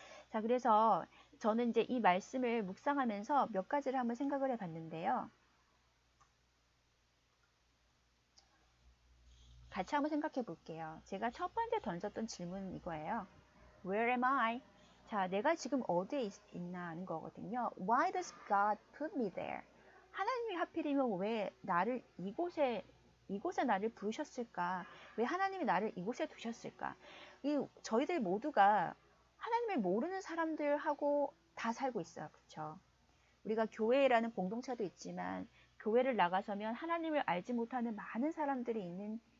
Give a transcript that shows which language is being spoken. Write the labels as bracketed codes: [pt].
[ko] 자, 그래서 저는 이제 이 말씀을 묵상하면서 몇 가지를 한번 생각을 해봤는데요. 같이 한번 생각해 볼게요. 제가 첫 번째 던졌던 질문은 이거예요. [en] Where am I? [ko] 자, 내가 지금 어디에 있나 하는 거거든요. [en] Why does God put me there? [ko] 하나님이 하필이면 왜 나를 이곳에 나를 부르셨을까? 왜 하나님이 나를 이곳에 두셨을까? 저희들 모두가 하나님을 모르는 사람들하고 다 살고 있어요. 그렇죠? 우리가 교회라는 공동체도 있지만 교회를 나가서면 하나님을 알지 못하는 많은 사람들이 있는